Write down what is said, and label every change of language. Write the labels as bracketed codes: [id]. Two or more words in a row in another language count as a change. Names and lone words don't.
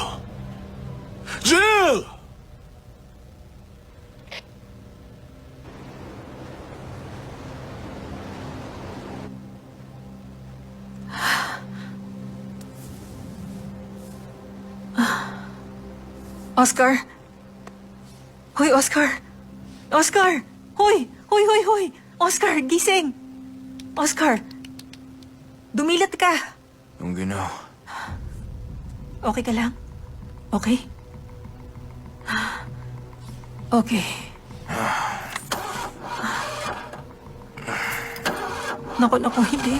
[tl] Jill! Oscar? Hoy, Oscar! Oscar! Hoy! Hoy, hoy, hoy! Oscar, gising! Oscar! Dumilat ka! Ang ginaw. Okay ka lang? Okay? Okay. Naku, hindi.